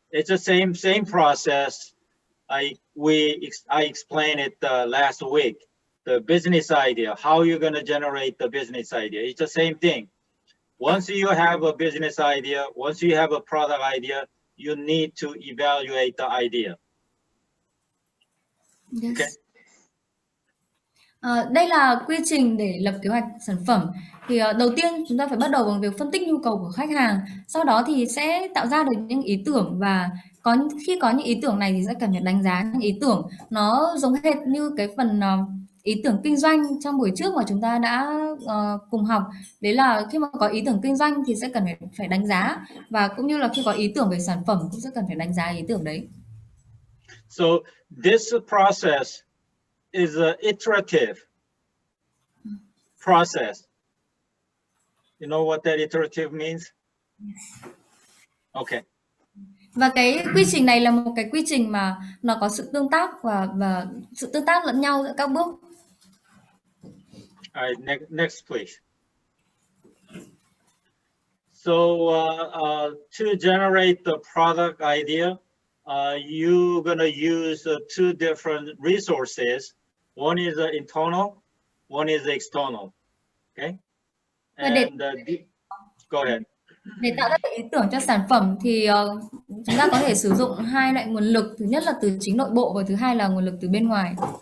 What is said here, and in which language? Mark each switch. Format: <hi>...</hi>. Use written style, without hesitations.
<en>It's the same process. I explained it last week. The business idea, how you're going to generate the business idea. It's the same thing. Once you have a business idea, once you have a product idea, you need to evaluate the idea. Yes. Okay.</en> <vi>Đây là quy trình để lập kế hoạch sản phẩm. Thì đầu tiên chúng ta phải bắt đầu bằng việc phân tích nhu cầu của khách hàng. Sau đó thì sẽ tạo ra được những ý tưởng, và khi có những ý tưởng này thì sẽ cần phải đánh giá những ý tưởng. Nó giống hệt như cái phần ý tưởng kinh doanh trong buổi trước mà chúng ta đã cùng học. Đấy là khi mà có ý tưởng kinh doanh thì sẽ cần phải đánh giá, và cũng như là khi có ý tưởng về sản phẩm cũng sẽ cần phải đánh giá ý tưởng đấy.</vi> <en>So this process is an iterative process. You know what that iterative means? Okay.</en> <vi>Và cái quy trình này là một cái quy trình mà nó có sự tương tác và sự tương tác lẫn nhau giữa các bước.</vi> <en>All right, next please. So to generate the product idea, you're going to use two different resources. One is internal, one is external. Okay. And go ahead.</en> <vi>Để tạo ra được ý tưởng cho sản phẩm thì chúng ta có thể sử dụng hai loại nguồn lực. Thứ nhất là từ chính nội bộ và thứ hai là nguồn lực từ bên ngoài.</vi>